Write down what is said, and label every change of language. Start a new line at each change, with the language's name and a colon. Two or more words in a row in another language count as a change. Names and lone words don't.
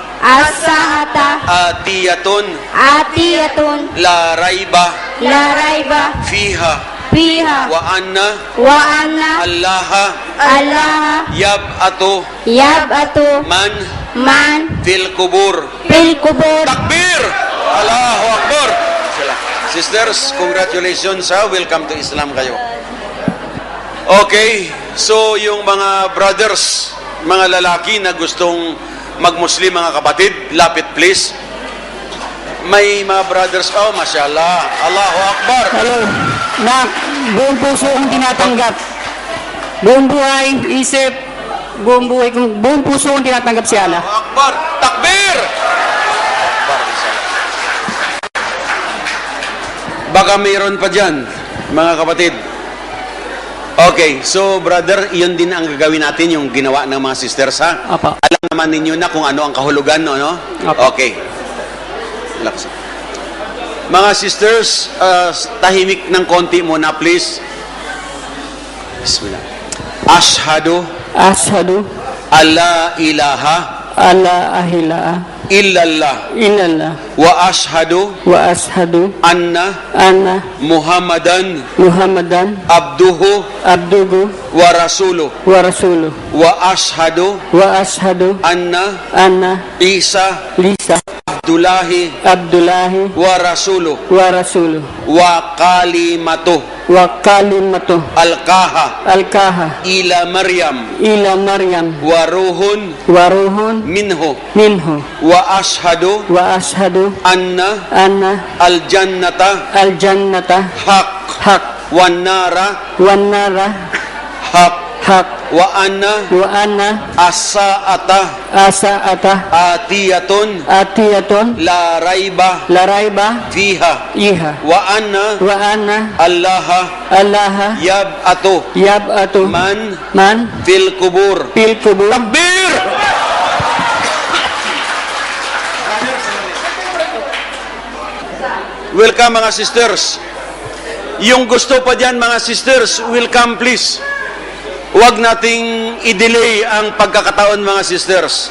Arabic: as-sa'ata atiyatun atiyatun لا ريب لا ريب fiha fiha وأن وأن allaha allaha yab'atu yab'atu man man في القبور. في القبور. تكبير! الله أكبر!
English: Sisters, congratulations ha. Welcome to Islam kayo.
Filipino: Okay, so yung mga brothers, mga lalaki na gustong mag-Muslim, mga kapatid, lapit please. May mga brothers,
Arabic: oh, ما شاء الله. الله أكبر!
Filipino: Hello, na buong puso kong tinatanggap. Buong buhay, isip, buong buhay kong, buong puso kong tinatanggap si Allah.
Arabic: الله أكبر! تكبير! أكبر, inshallah.
Filipino: Baka mayroon pa dyan, mga kapatid. Okay, so brother, iyon din ang gagawin natin, yung ginawa ng mga sisters, ha? Apa. Alam naman ninyo na kung ano ang kahulugan, no? Apa.
English: Okay. Relax.
Filipino: Mga sisters, tahimik ng konti muna, please.
Arabic: بسم الله. أشهد Ashhadu ألا إله ألا إله illallah illallah وأشهد وأشهد anna anna Muhammadan Muhammadan abduhu abduhu ورسوله. ورسوله وأشهد وأشهد anna anna Isa Isa Abdullahi Abdullahi ورسوله. ورسوله وكلمته وكلمته alqaha alkaha إلى مريم إلى مريم وروح وروح minhu. minhu وأشهد وأشهد anna anna aljannata al-jannata haq haq والنار والنار haq haq وأن وأن as-sa'ata asa'ata atiyatun atiyatun لا ريب لا ريب fiha iha وأن وأن allaha allaha yab'atu yab'atu man man في القبور. في القبور. Takbir!
Filipino: Welcome mga sisters. Yung gusto pa dyan mga sisters, welcome please. Huwag nating i-delay ang pagkakataon mga sisters.